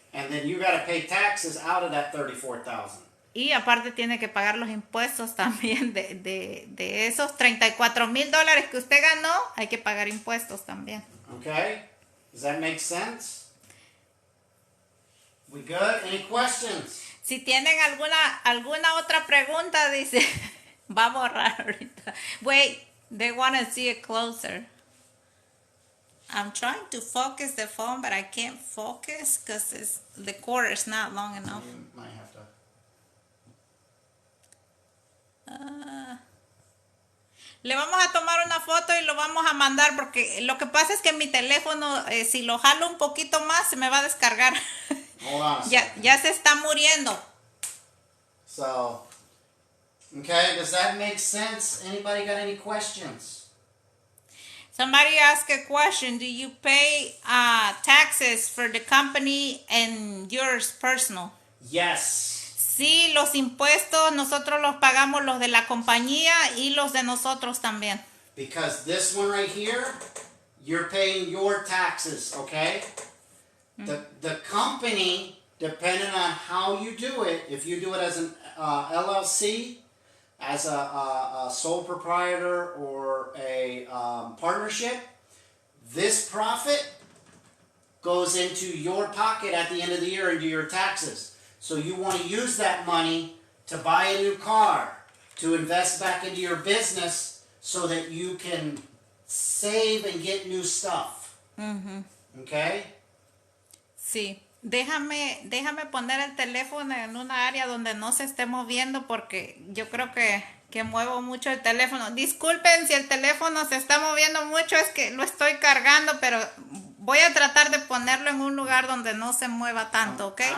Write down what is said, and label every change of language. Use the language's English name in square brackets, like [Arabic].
[English] And then you got to pay taxes out of that 34,000. [Spanish] Y aparte tiene que pagar los impuestos también de esos $34,000 que usted ganó, hay que pagar impuestos también. [English] Okay? Does that make sense? We good? Any questions? [Spanish] Si tienen alguna otra pregunta, dice, va a borrar ahorita. [English] Wait, they want to see it closer. I'm trying to focus the phone, but I can't focus because the cord is not long enough. You might have to. [Spanish] Le vamos a tomar una foto y lo vamos a mandar porque lo que pasa es que mi teléfono, si lo jalo un poquito más, se me va a descargar. [English] Hold on a [Spanish] ya, [English] second. [Spanish] ya se está muriendo. [English] So, okay, does that make sense? Anybody got any questions? Somebody asked a question. Do you pay taxes for the company and yours personal? Yes. [Spanish] Sí, los impuestos nosotros los pagamos, los de la compañía y los de nosotros también. [English] Because this one right here, you're paying your taxes, okay? The company, depending on how you do it, if you do it as an LLC, as a sole proprietor or a partnership, this profit goes into your pocket at the end of the year into your taxes. So you want to use that money to buy a new car, to invest back into your business so that you can save and get new stuff. Okay? [Spanish] Sí. Déjame poner el teléfono en una área donde no se esté moviendo porque yo creo que muevo mucho el teléfono. Disculpen si el teléfono se está moviendo mucho, es que lo estoy cargando, pero voy a tratar de ponerlo en un lugar donde no se mueva tanto, ¿ok?